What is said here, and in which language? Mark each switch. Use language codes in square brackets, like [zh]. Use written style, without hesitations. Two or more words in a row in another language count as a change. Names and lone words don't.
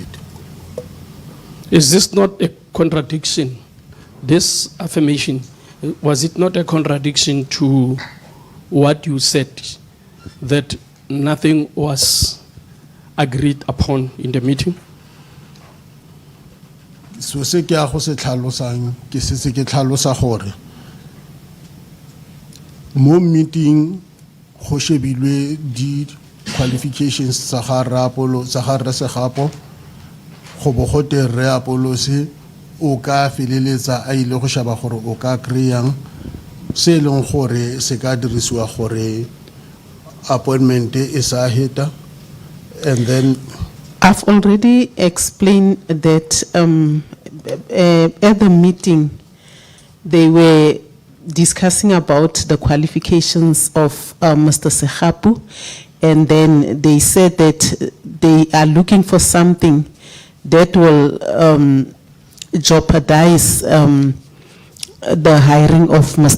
[en] Is this not a contradiction? This affirmation, was it not a contradiction to what you said, that nothing was agreed upon in the meeting? [tn] So se ke a go se tlhalosang ke setse ke tlhalosa gore mo meeting go shebilwe di qualifications tsa ga Rre Segapo go bo go te Rre Apollos o ka feleletsa a ile go shaba gore o ka kry-ang se e leng gore se ka dirisiwa gore appointment e sa heta. [en] And then I've already explained that at the meeting, they were discussing about the qualifications of Mr. Segapo, and then they said that they are looking for something that will jeopardize the hiring of Mr.